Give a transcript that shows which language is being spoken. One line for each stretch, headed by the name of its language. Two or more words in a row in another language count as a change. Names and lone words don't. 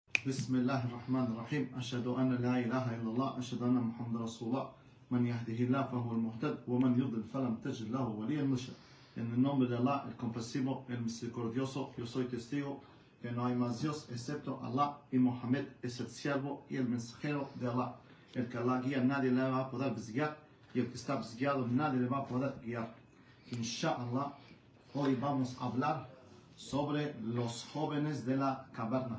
Arabic: بسم الله الرحمن الرحيم أشهد أن لا إله إلا الله أشهد أن محمد رسول الله من يهده الله فهو المهتد ومن يضلل فلن تجد له وليا مرشدا.
Spanish: En el nombre de Allah, el compasivo, el misericordioso, yo soy testigo que no hay más Dios excepto Allah, y Mohammed es el siervo y el mensajero de Allah. El que Allah guía, nadie le va a poder desguiar, y el que está desguiado, nadie le va a poder guiar. Inshallah, hoy vamos a hablar sobre los jóvenes de la caverna.